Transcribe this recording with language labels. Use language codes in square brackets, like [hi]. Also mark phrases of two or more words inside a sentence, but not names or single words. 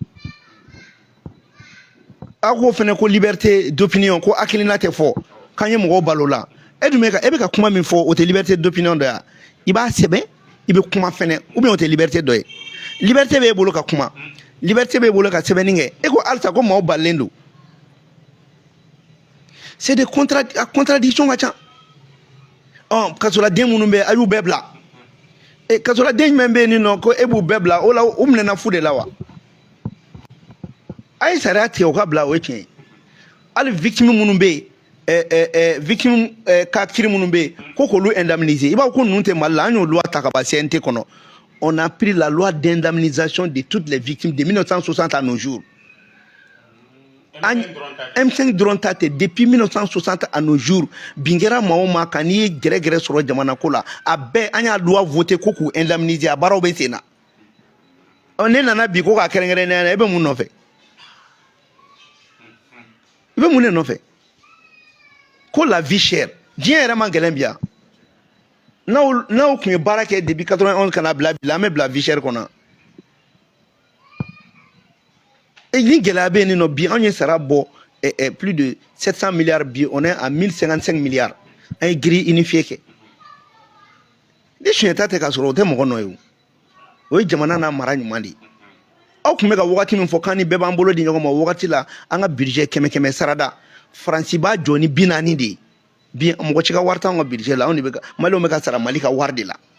[bm] aw ko fɛnɛ ko [fr] liberté d'opinion [bm] ko hakilina tɛ fɔ k'an ye mɔgɔw balo la e dun bɛ ka kuma min fɔ o tɛ [fr] liberté d'opinion [bm] dɔ ye i b'a sɛbɛn i bɛ kuma fɛnɛ [fr] ou bien [bm] o tɛ liberté dɔ ye liberté b'e bolo ka kuma liberté b'e bolo ka sɛbɛnni kɛ e ko halisa ko maaw balilen don [fr] c'est des contradictions [bm] ka ca kasoladen minnu bɛ a y'u bɛɛ bila kasoladen jumɛn bɛ yen nɔ ko e b'u bɛɛ bila o la u minɛna fu de la wa a ye sariya tigɛ o ka bila o ye tiɲɛ ye hali victime minnu bɛ yen victime ka kiri minnu bɛ yen ko k'olu indemniser i b'a fɔ ko ninnu tɛ Mali la an y'o loi ta ka ban CNT kɔnɔ [fr] on a pris la loi d'indemnisation de toutes les victimes de 1960 à nos jours [bm] M5 dɔrɔn ta tɛ [fr] depuis 1960 à nos jours [bm] bin kɛra maa o maa kan n'i ye gɛrɛgɛrɛ sɔrɔ jamana ko la a bɛɛ an y'a [fr] loi voté [bm] ko k'u indemniser a baaraw bɛ sen na ne nana bi ko k'a kɛrɛnkɛrɛnnenya na e bɛ mun nɔfɛ i bɛ mun de nɔfɛ ko [fr] la vie chère [bm] diɲɛ yɛrɛ man gɛlɛn bi yan n'aw tun ye baara kɛ depuis 91 kana bila bi la an bɛ bila [fr] vie chère [bm] kɔnɔ ni gɛlɛya bɛ yen nɔ bi anw ye sara bɔ [fr] plus de 700 milliards [bm] bi [fr] on est à 1055 milliards [bm] an ye [fr] grille unifiée [bm] kɛ ni suɲɛta tɛ k'a sɔrɔ o tɛ mɔgɔ nɔ ye o ye jamana n'a mara ɲuman de ye aw tun bɛ ka wagati min fɔ k'an ni bɛɛ b'an bolo di ɲɔgɔn ma o wagati la an ka budget 100 sarada Faransi b'a jɔ ni 40 de ye bi mɔgɔ ci ka wari t'anw ka budget la anw de bɛ ka maliyɛnw bɛ ka sara Mali ka wari de la